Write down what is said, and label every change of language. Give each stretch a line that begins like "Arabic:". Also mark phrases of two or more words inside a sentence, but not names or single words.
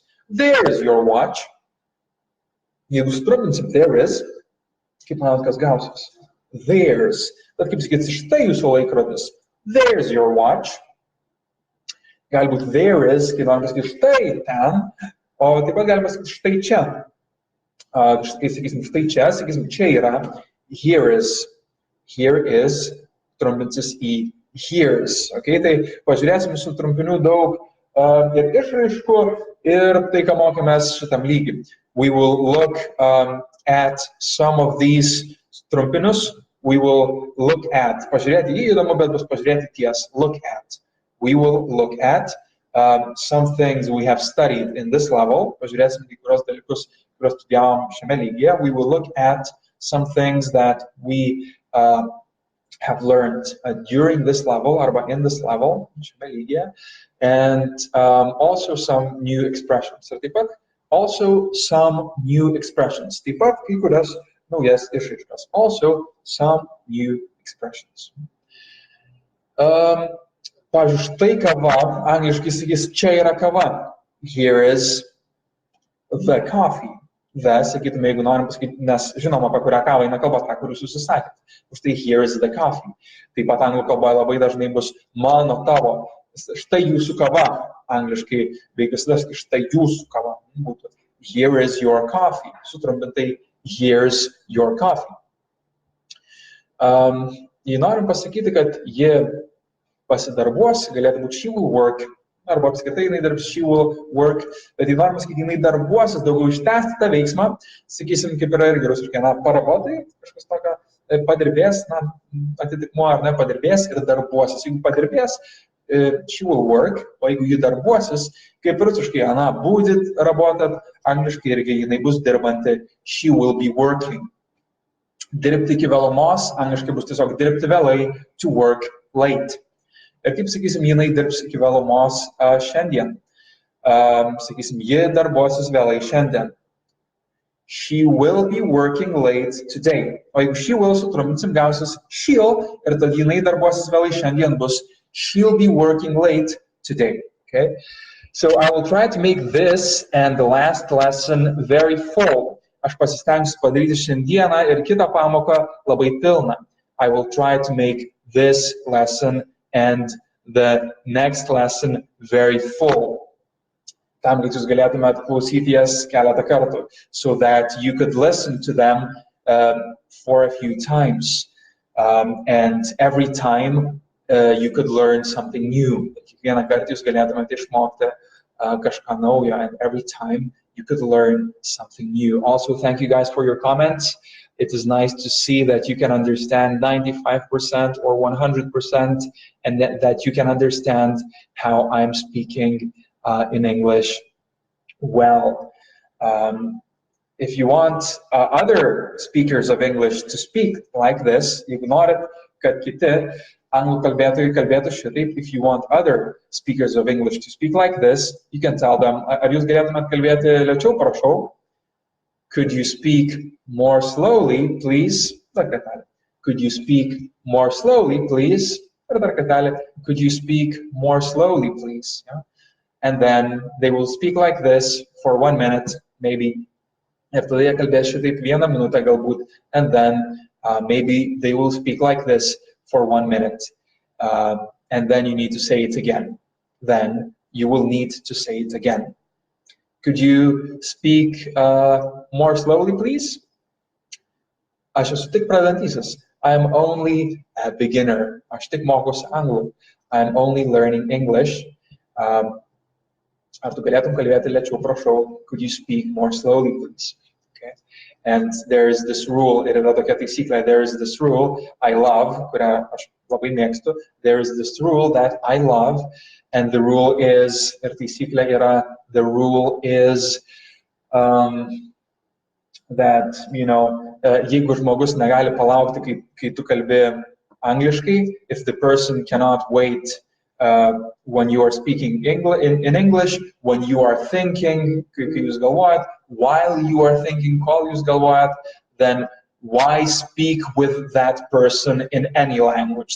English: There is your watch.
Lithuanian: Jeigu strumpinsim
English: there is,
Lithuanian: kaip manot, kas gausis?
English: There's.
Lithuanian: Bet kaip sakyti, štai jūsų laikrodis.
English: There's your watch. Galbūt there is,
Lithuanian: kai norim pasakyti štai ten, o taip pat galima sakyti štai čia. Kai sakysim štai čia, sakysim čia yra.
English: Here is,
Lithuanian: trumpinsis į here's. Okay? Tai pažiūrėsim su trumpinių daug ir išraiškų ir tai, ką mokėmės šitam lygiui.
English: We will look at some of these trumpinius. We will look at.
Lithuanian: Pažiūrėti į įdomu, bet bus pažiūrėti ties.
English: Look at. We will look at some things we have studied in this level.
Lithuanian: Pažiūrėsim į kurios dalykus, kurios studijavom šiame lygyje.
English: We will look at some things that we have learned during this level, arba in this level,
Lithuanian: šiame lygyje,
English: and also some new expressions.
Lithuanian: Ir taip pat
English: also some new expressions.
Lithuanian: Taip pat kai kurias naujas išraiškas.
English: Also some new expressions.
Lithuanian: Pavyzdžiui, štai kava, angliškai sakys, čia yra kava.
English: Here is the coffee. The,
Lithuanian: sakytume, jeigu norim pasakyti, nes žinom, apie kurią kavą eina kalba, tą, kur jūs susisakėt.
English: Štai here is the coffee.
Lithuanian: Taip pat anglų kalboje labai dažnai bus mano, tavo. Štai jūsų kava. Angliškai beveik visada štai jūsų kava.
English: Būtų here is your coffee. Sutrumpintai here's your coffee.
Lithuanian: Jei norim pasakyti, kad ji pasidarbuos, galėtų būti
English: she will work,
Lithuanian: arba apskritai jinai darbs
English: she will work,
Lithuanian: bet jei norim pasakyti, jinai darbuosis, daugiau ištęsti tą veiksmą, sakysim, kaip yra irgi rusiškai, parabotai, kažkas tokio, padirbės, atitikmuo ar ne, padirbės ir darbuosis. Jeigu padirbės,
English: she will work,
Lithuanian: o jeigu ji darbuosis, kaip rusiškai,
Russian: будет работать,
Lithuanian: angliškai irgi jinai bus dirbanti,
English: she will be working.
Lithuanian: Dirbti iki vėlumos, angliškai bus tiesiog dirbti vėlai,
English: to work late.
Lithuanian: Ir kaip sakysim, jinai dirbs iki vėlumos šiandien. Sakysim, ji darbuosis vėlai šiandien.
English: She will be working late today.
Lithuanian: O jeigu
English: she will
Lithuanian: sutrumpinsim, gausis she'll ir tad jinai darbuosis vėlai šiandien bus
English: she'll be working late today. Okay? So I will try to make this and the last lesson very full.
Lithuanian: Aš pasistengsiu padaryti šiandieną ir kitą pamoką labai pilną.
English: I will try to make this lesson and the next lesson very full.
Lithuanian: Tam, kad jūs galėtumėt klausyti jas keletą kartų,
English: so that you could listen to them for a few times. And every time you could learn something new.
Lithuanian: Kiekvieną kartą jūs galėtumėt išmokti kažką naujo,
English: and every time you could learn something new. Also, thank you guys for your comments. It is nice to see that you can understand 95% or 100% and that you can understand how I'm speaking in English well. If you want other speakers of English to speak like this,
Lithuanian: jeigu norit, kad kiti anglų kalbėtojai kalbėtų šitaip,
English: if you want other speakers of English to speak like this, you can tell them,
Lithuanian: ar jūs galėtumėt kalbėti lėčiau, prašau?
English: Could you speak more slowly, please?
Lithuanian: Dar kartelį.
English: Could you speak more slowly, please?
Lithuanian: Ir dar kartelį.
English: Could you speak more slowly, please? Yeah? And then they will speak like this for 1 minute, maybe.
Lithuanian: Ir tada jie kalbės šitaip 1 minutę galbūt.
English: And then maybe they will speak like this for 1 minute. And then you need to say it again. Then you will need to say it again. Could you speak more slowly, please?
Lithuanian: Aš esu tik pradedantysis.
English: I am only a beginner.
Lithuanian: Aš tik mokosi anglų.
English: I am only learning English.
Lithuanian: Ar tu galėtum kalbėti lėčiau, prašau?
English: Could you speak more slowly, please? Okay. And there is this rule.
Lithuanian: Ir yra tokia taisyklė.
English: There is this rule I love,
Lithuanian: kurią aš labai mėgstu.
English: There is this rule that I love. And the rule is,
Lithuanian: ir taisyklė yra,
English: the rule is that, you know,
Lithuanian: jeigu žmogus negali palaukti, kai tu kalbi angliškai,
English: if the person cannot wait when you are speaking in English, when you are thinking,
Lithuanian: kai jūs galvojat,
English: while you are thinking,
Lithuanian: kol jūs galvojat,
English: then why speak with that person in any language?